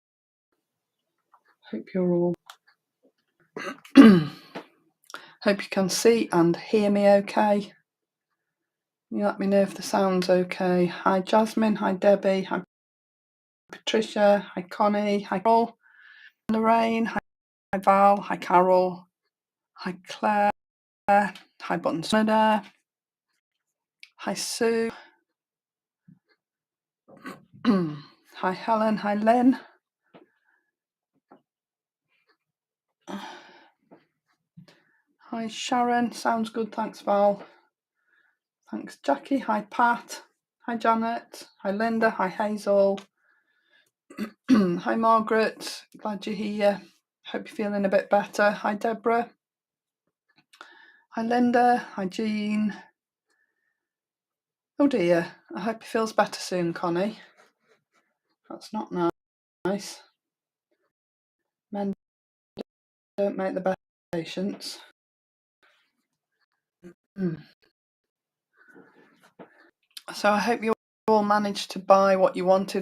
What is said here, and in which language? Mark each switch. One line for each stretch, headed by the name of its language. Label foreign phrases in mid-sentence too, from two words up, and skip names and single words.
English: Hope you're all hope you can see and hear me okay. You let me know if the sound's okay. Hi Jasmine, hi Debbie, hi Patricia, hi Connie, hi Carol, Lorraine, hi Val, hi Carol, hi Claire, hi Button Snudder, hi Sue, hi Helen, hi Lynn. Hi Sharon, sounds good, thanks Val. Thanks Jackie, hi Pat, hi Janet, hi Linda, hi Hazel. Hi Margaret, glad you're here. Hope you're feeling a bit better. Hi Deborah. Hi Linda. Hi Jean. Oh dear, I hope he feels better soon, Connie. That's not nice. Men don't make the best patients. So I hope you all managed to buy what you wanted.